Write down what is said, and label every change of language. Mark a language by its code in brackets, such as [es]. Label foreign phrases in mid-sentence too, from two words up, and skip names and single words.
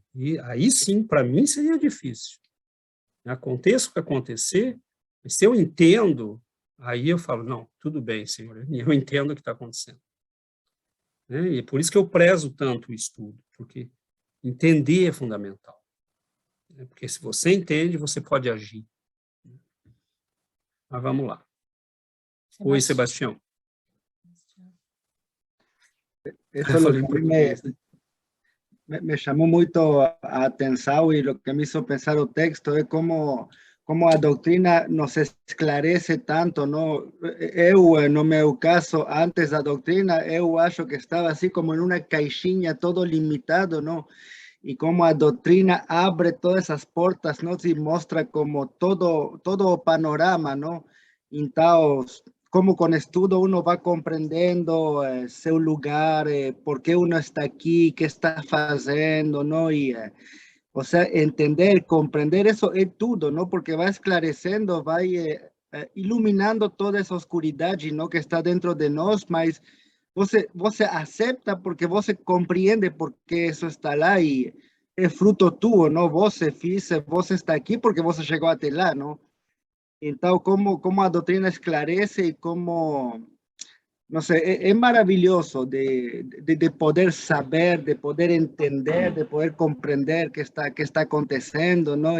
[pt] E aí sim, para mim, seria difícil. Aconteça o que acontecer, mas se eu entendo, aí eu falo, não, tudo bem, senhor, eu entendo o que está acontecendo. E é por isso que eu prezo tanto o estudo, porque entender é fundamental. Porque se você entende, você pode agir. Mas vamos lá. Oi, Sebastião. [es] Eso es lo que a mí me llamó mucho a atención, y lo que me hizo pensar el texto es cómo a doctrina nos esclarece tanto, ¿no? [pt] Eu, no meu caso, antes da doctrina, eu acho que [es] estaba así como en una caixinha, todo limitado, ¿no? Y como a doctrina abre todas esas puertas, ¿no? Y muestra como todo o panorama, ¿no? Entonces, como con estudo uno va comprendiendo su lugar, por qué uno está aquí, qué está haciendo, ¿no? Y, o sea, entender, comprender eso es todo, ¿no? Porque va esclarecendo, va iluminando toda esa oscuridad, ¿no? [pt] Que está dentro de nós, mas você acepta porque você compreende por que isso está lá, e é fruto tuyo, ¿no? Você está aqui porque você chegou até lá, ¿no? Então, como a doutrina esclarece e como, não sei, é maravilhoso de poder saber, de poder entender, de poder compreender que está acontecendo, não?